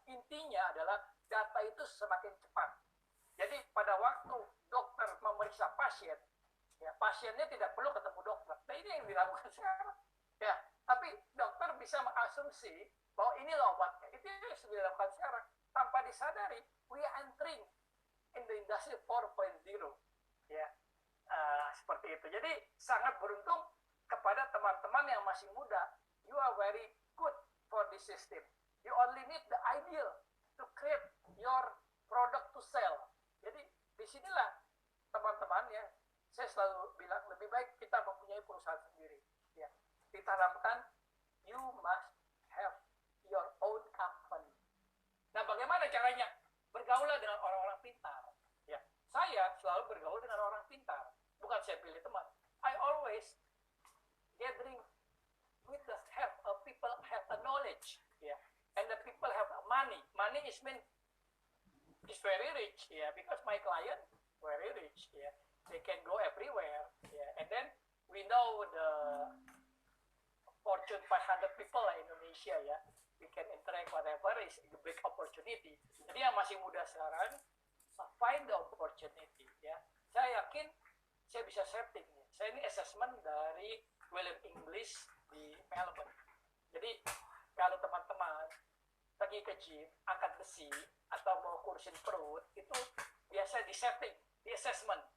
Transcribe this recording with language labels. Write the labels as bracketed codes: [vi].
[id] Intinya adalah data itu semakin cepat. Jadi pada waktu dokter memeriksa pasien, ya, pasiennya tidak perlu ketemu dokter. Nah, ini yang dilakukan sekarang. Ya, tapi dokter bisa mengasumsi bahwa ini loh obatnya. Itu yang sudah dilakukan sekarang. Tanpa disadari, [en] we are entering in the industry 4.0. [id] Ya, seperti itu. Jadi sangat beruntung kepada teman-teman yang masih muda. [en] You are very good for this system. You only need the ideal to create your product to sell. [id] Jadi disinilah teman-teman ya, saya selalu bilang lebih baik kita mempunyai perusahaan sendiri. [en] Ya, [id] ditanamkan [en] you must have your own company. [id] Nah, bagaimana caranya? Bergaulah dengan orang-orang pintar. Ya, saya selalu bergaul dengan orang pintar. Bukan saya pilih teman. [en] I always gathering with the help of people have a knowledge. Ya, and the people have money. Money is very rich. Ya, because my client very rich. Ya, they can go everywhere. Ya, and then we know the Fortune 500 people lah Indonesia ya. We can interact whatever is a big opportunity. [id] Jadi yang masih muda sekarang, [en] find the opportunity [id] ya. Saya yakin saya bisa setting ya. Saya ini assessment dari William English di Melbourne. Jadi kalau teman-teman pergi ke gym, angkat besi atau mau kursin perut, itu biasa di setting, di assessment.